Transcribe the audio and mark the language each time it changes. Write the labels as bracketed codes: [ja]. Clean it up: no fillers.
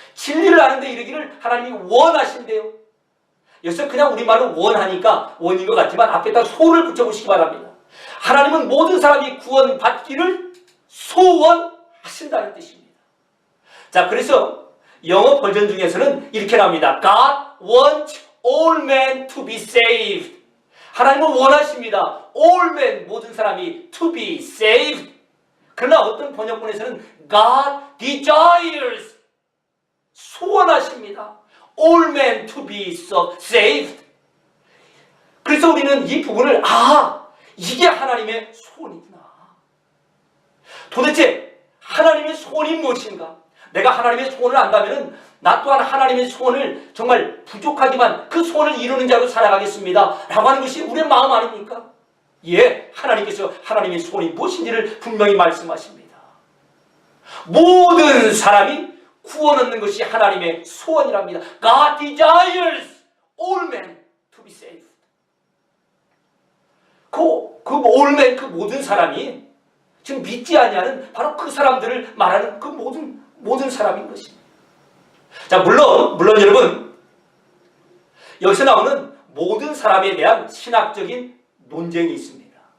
[ko] 진리를 아는데 이르기를 하나님이 원하신대요. 여기서 그냥 우리말로 원하니까 원인 것 같지만 앞에다 소를 붙여보시기 바랍니다. 하나님은 모든 사람이 구원받기를 소원하신다는 뜻입니다. 자, 그래서 영어 버전 중에서는 이렇게 나옵니다. [en] God wants all men to be saved. [ko] 하나님은 원하십니다. [en] All men, [ko] 모든 사람이 [en] to be saved. [ko] 그러나 어떤 번역본에서는 [en] God desires, [ko] 소원하십니다. [en] All men to be saved. [ko] 그래서 우리는 이 부분을 이게 하나님의 소원이구나. 도대체 하나님의 소원이 무엇인가? 내가 하나님의 소원을 안다면 나 또한 하나님의 소원을 정말 부족하지만 그 소원을 이루는 자로 살아가겠습니다 라고 하는 것이 우리의 마음 아닙니까? 예, 하나님께서 하나님의 소원이 무엇인지를 분명히 말씀하십니다. 모든 사람이 구원 얻는 것이 하나님의 소원이랍니다. [en] God desires all men to be saved. [ko] 그 [en] all men, [ko] 그 모든 사람이 지금 믿지 아니하는 바로 그 사람들을 말하는 그 모든 사람인 것입니다. 자, 물론 여러분, 여기서 나오는 모든 사람에 대한 신학적인 논쟁이 있습니다.